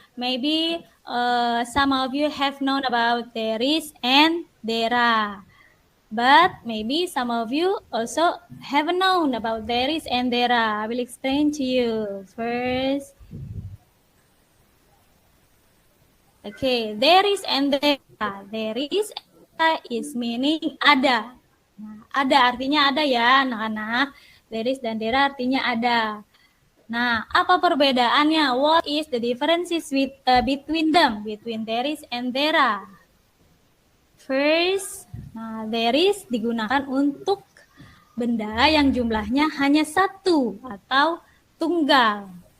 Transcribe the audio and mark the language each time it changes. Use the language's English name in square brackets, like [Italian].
[English] Maybe some of you have known about there is and there are. But maybe some of you also haven't known about there is and there are. I will explain to you first. Okay, there is and there are. There is meaning [Indonesian] ada. Nah, ada artinya ada ya anak-anak. There is dan there are artinya ada. Nah, apa perbedaannya? [English] What is the differences between them? Between there is and there are. First, [Indonesian] there is digunakan untuk benda yang jumlahnya hanya satu atau tunggal.